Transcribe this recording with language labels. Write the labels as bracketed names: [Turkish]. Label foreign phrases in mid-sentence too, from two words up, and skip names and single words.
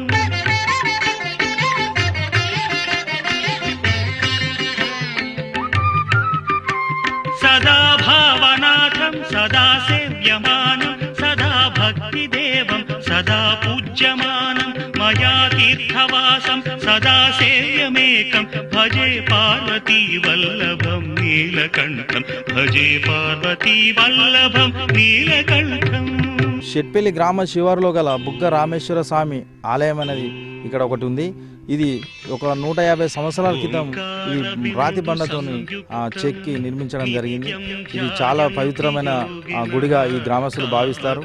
[Sanskrit] सदा भावनाथं सदा सेव्यमानं सदा भक्तिदेवं सदा पूज्यमानं मया तीर्थवासं सदा सेव्यमेकं भजे पार्वती वल्लभं नीलकण्ठं भजे पार्वती वल्लभं नीलकण्ठम् [Telugu] షెట్పల్లి గ్రామ శివారులో గల బుగ్గ రామేశ్వర స్వామి ఆలయం అనేది ఇక్కడ ఒకటి ఉంది. ఇది ఒక 150 సంవత్సరాల క్రితం ఈ రాతి బండతోని చెక్కి నిర్మించడం జరిగింది. ఇది చాలా పవిత్రమైన గుడిగా ఈ గ్రామస్తులు భావిస్తారు.